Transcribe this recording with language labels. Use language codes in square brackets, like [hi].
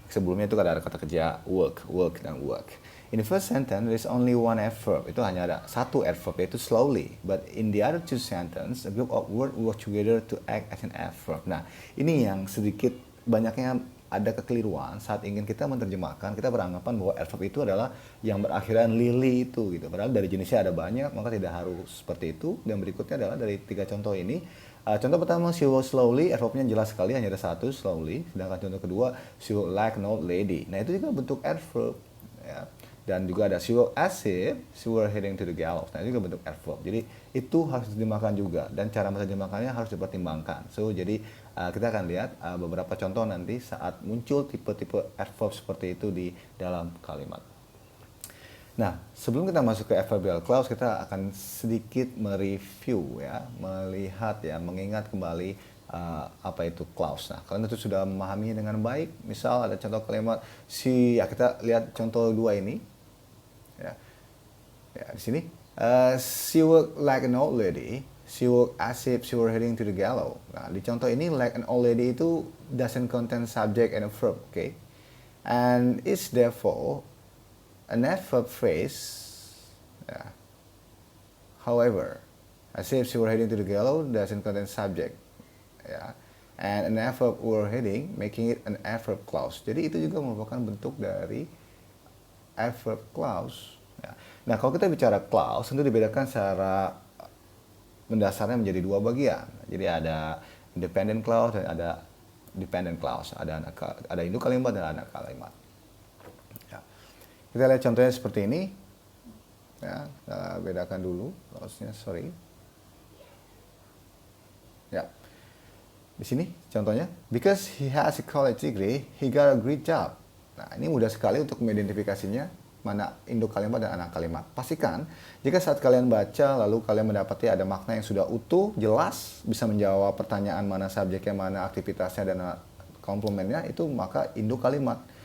[id] Sebelumnya itu ada kata kerja work dan work. [en] In the first sentence, there is only one adverb. [id] Itu hanya ada satu adverb, yaitu slowly. [en] But in the other two sentences, a group of words work together to act as an adverb. [id] Nah, ini yang sedikit banyaknya ada kekeliruan saat ingin kita menerjemahkan. Kita beranggapan bahwa adverb itu adalah yang berakhiran lily itu, gitu. Padahal dari jenisnya ada banyak, maka tidak harus seperti itu. Dan berikutnya adalah dari 3 contoh ini. Contoh pertama, [en] she walks slowly, [id] adverbnya jelas sekali, hanya ada satu, slowly. Sedangkan contoh kedua, [en] she walks like an old lady. [id] Nah, itu juga bentuk adverb. Ya. Dan juga ada [en] she walked as if she were heading to the gallows. [id] Nah, itu juga bentuk adverb. Jadi, itu harus diterjemahkan juga. Dan cara menerjemahkannya harus dipertimbangkan. So, jadi kita akan lihat beberapa contoh nanti saat muncul tipe-tipe adverb seperti itu di dalam kalimat. Nah, sebelum kita masuk ke adverbial clause, kita akan sedikit mereview ya, melihat ya, mengingat kembali apa itu clause. Nah, kalian itu sudah memahaminya dengan baik. Misal ada contoh kalimat ya kita lihat contoh 2 ini. Ya, di sini [en] she worked like an old lady. She worked as if she were heading to the gallows. [id] Nah, di contoh ini [en] like an old lady itu doesn't contain subject and a verb, okay? And it's therefore an adverb phrase, yeah. However, as if she were heading to the gallows doesn't contain subject, yeah. And an adverb were heading, making it an adverb clause. [id] Jadi itu juga merupakan bentuk dari adverb clause. Ya. Nah, kalau kita bicara clause, tentu dibedakan secara mendasarnya menjadi 2 bagian. Jadi ada independent clause dan ada dependent clause. Ada induk kalimat dan ada kalimat. Kita lihat contohnya seperti ini. Ya, kita bedakan dulu clause-nya, sorry. Ya. Di sini contohnya, [en] because he has a college degree, he got a great job. [id] Nah, ini mudah sekali untuk mengidentifikasinya mana induk kalimat dan anak kalimat. Pastikan jika saat kalian baca lalu kalian mendapati ada makna yang sudah utuh, jelas, bisa menjawab pertanyaan mana subjeknya, mana aktivitasnya dan komplemennya, itu maka induk kalimat.